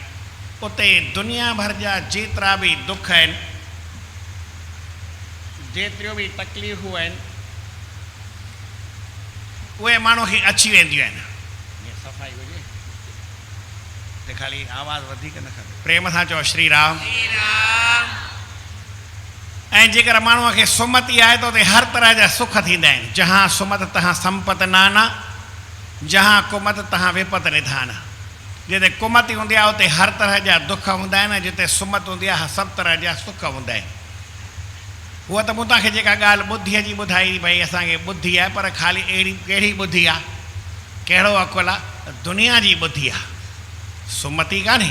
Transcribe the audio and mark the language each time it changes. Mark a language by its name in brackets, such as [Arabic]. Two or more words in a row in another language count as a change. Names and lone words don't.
[Sindhi] उते दुनिया भर जा जेतिरा बि दुख आहिनि, जेतिरियूं बि तकलीफ़ूं आहिनि, उहे माण्हू खे अची वेंदियूं आहिनि। सफ़ाई हुजे त ख़ाली आवाज़ु वधीक न खपे। प्रेम सां चओ श्री राम। ऐं जेकर माण्हूअ खे सुमति आहे त उते हर तरह जा सुख थींदा आहिनि। [Awadhi] जहाँ सुमत तहाँ संपत नाना, जहाँ कुमत तहाँ विपत निधान। [Sindhi] जिते कुमति हूंदी आहे उते हर तरह जा दुख हूंदा आहिनि, जिते सुमत हूंदी आहे सभु तरह जा सुख हूंदा आहिनि। उहा त मूं तव्हांखे जेका ॻाल्हि ॿुद्धीअ जी ॿुधाई भई असांखे ॿुधी आहे, पर ख़ाली अहिड़ी कहिड़ी ॿुधी आहे, कहिड़ो अकुलु आहे? दुनिया जी ॿुधी आहे, सुमति कान्हे।